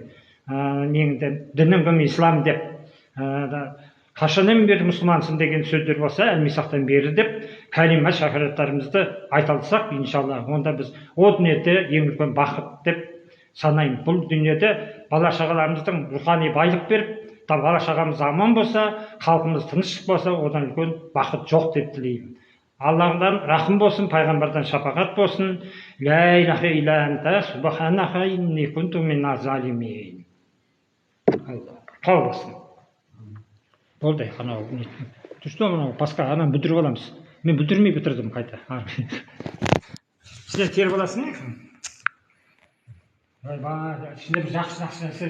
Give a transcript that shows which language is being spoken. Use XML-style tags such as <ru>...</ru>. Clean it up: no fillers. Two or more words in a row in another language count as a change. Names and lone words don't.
<kk>Дінің кім ислам деп, қашаннан бері мұсылмансың деген сөздер болса, әлмисақтан бері деп, кәлима шахадаттарымызды айта алсақ, иншалла, онда біз о дүниеде ең үлкен бақыт деп санаймын. Бұл дүниеде бала шағаларымыздың рухани байлық беріп, бала шағамыз аман болса, халқымыз тыныштық болса, одан үлкен бақыт жоқ деп тілеймін. Аллахдан рахым болсын, пайғамбардан шапағат болсын.</kk> <ar>لا إله إلا أنت سبحانك إني كنت من الظالمين.</ar> <kk>Тау болсын. Болды, анау түсті анау басқа ананы бүлдіріп аламыз. Мен бүлдірмей бітірдім қайта. Сіздер теріп аласың ба? Ішінде бір жақсы нәрсе</kk>